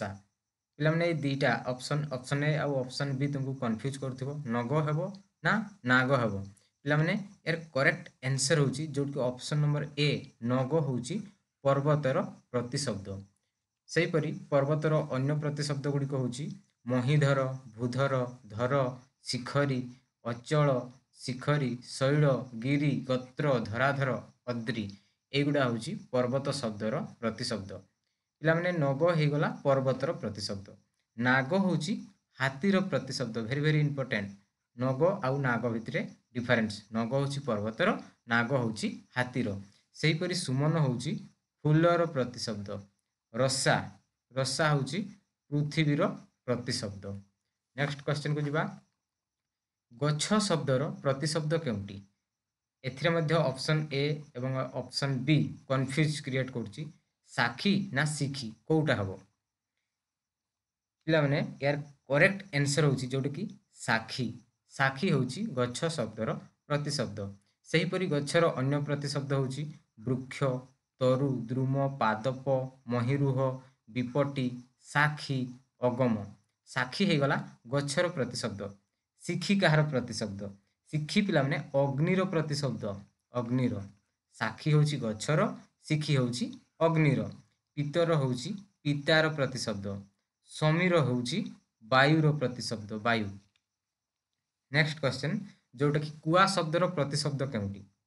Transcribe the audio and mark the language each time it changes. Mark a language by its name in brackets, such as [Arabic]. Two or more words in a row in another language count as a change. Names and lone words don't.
[Odia] ପିଲାମାନେ ଦିଟା [English] option option A [Odia] ଆଉ [English] option B [Odia] ତୁମକୁ କନଫ୍ୟୁଜ କରୁଥିବ। ନଗ ହେବ ନା ନାଗ ହେବ? ପିଲାମାନେ ଯାର [English] correct answer [Odia] ହେଉଛି ଯୋଉଟ କି [English] option number A [Odia] ନଗ ହେଉଛି ପର୍ବତର ପ୍ରତିଶବ୍ଦ। ସେହିପରି ପର୍ବତର ଅନ୍ୟ ପ୍ରତିଶବ୍ଦ ଗୁଡ଼ିକ ହେଉଛି ମହୀଧର, ଭୂଧର, ଧର, ଶିଖରୀ, ଅଚଳ, ଶିଖରୀ, ଶୈଳ, ଗିରି, ଗୋତ୍ର, ଧରାଧର, ଅଦ୍ରି ଏଗୁଡ଼ା ହେଉଛି ପର୍ବତ ଶବ୍ଦର ପ୍ରତିଶବ୍ଦ। ପିଲାମାନେ ନଗ ହୋଇଗଲା ପର୍ବତର ପ୍ରତିଶବ୍ଦ। ନାଗ ହେଉଛି ହାତୀର ପ୍ରତିଶବ୍ଦ। [English] very very important. [Odia] ନଗ ଆଉ ନାଗ ଭିତର ଡିଫରେନ୍ସ। ନଗ ହେଉଛି ପର୍ବତର, ନାଗ ହେଉଛି ହାତୀର। ସେହିପରି ସୁମନ ହେଉଛି ଫୁଲର ପ୍ରତିଶବ୍ଦ। ରସା ରସା ହେଉଛି ପୃଥିବୀର ପ୍ରତିଶବ୍ଦ। [English] next question [Odia] କୁ ଯିବା। ଗଛ ଶବ୍ଦର ପ୍ରତିଶବ୍ଦ କେଉଁଟି? ଏଥିରେ ମଧ୍ୟ [English] option A [Odia] ଏବଂ [English] option B confuse create [Odia] କରୁଛି। ସାଖୀ ନା ସିଖୀ କେଉଁଟା ହେବ? ପିଲା ମାନେ ଯାର [English] correct answer [Odia] ହେଉଛି ଯୋଉଟା କି ସାଖୀ। ସାଖୀ ହେଉଛି ଗଛ ଶବ୍ଦର ପ୍ରତିଶବ୍ଦ। ସେହିପରି ଗଛର ଅନ୍ୟ ପ୍ରତିଶବ୍ଦ ହେଉଛି ବୃକ୍ଷ, ତରୁ, ଦ୍ରୁମ, ପାଦପ, ମହୀରୁହ, ବିପଟୀ, ସାଖୀ, ଅଗମ। ସାଖୀ ହେଲା ଗଛର ପ୍ରତିଶବ୍ଦ। ସିଖୀ କାହାର ପ୍ରତିଶବ୍ଦ? ସିଖୀ ପିଲା ମାନେ ଅଗ୍ନିର ପ୍ରତିଶବ୍ଦ। ଅଗ୍ନିର। ସାଖୀ ହେଉଛି ଗଛର, ସିଖୀ ହେଉଛି ଅଗ୍ନିର। ପିତର ହେଉଛି ପିତାର ପ୍ରତିଶବ୍ଦ। ସମୀର ହେଉଛି ବାୟୁର ପ୍ରତିଶବ୍ଦ। ବାୟୁ। [English] next question [Odia] ଯୋଉଟା କି କୁଆ ଶବ୍ଦର ପ୍ରତିଶବ୍ଦ କେଉଁଟି?